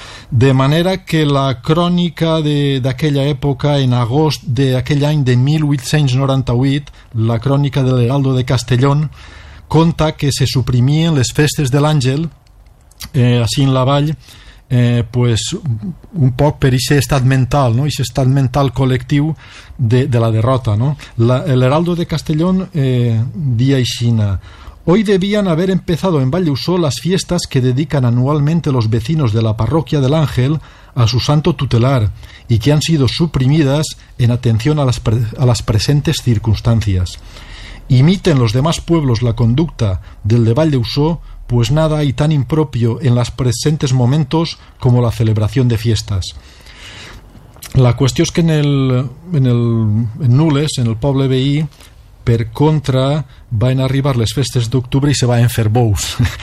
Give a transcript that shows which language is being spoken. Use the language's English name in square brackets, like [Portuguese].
[Catalan] De manera que la crònica d'aquella època, en agost d'aquell any de 1898, la crònica de l'Heraldo de Castellón, conta que se suprimien les festes de l'Àngel, així en la vall, pues, un poc per aquest estat mental, no? Aquest estat mental col·lectiu de la derrota. No? [Spanish] L'Heraldo de Castellón [Catalan] dia aixina: [Spanish] hoy debían haber empezado en Valleusó las fiestas que dedican anualmente los vecinos de la parroquia del Ángel a su santo tutelar y que han sido suprimidas en atención a las presentes circunstancias. Imiten los demás pueblos la conducta del de Valleusó, pues nada hay tan impropio en los presentes momentos como la celebración de fiestas. [Catalan] La cuestión es que en Nules, en el poble veí, per contra, van arribar les festes d'octubre i se van fer bous.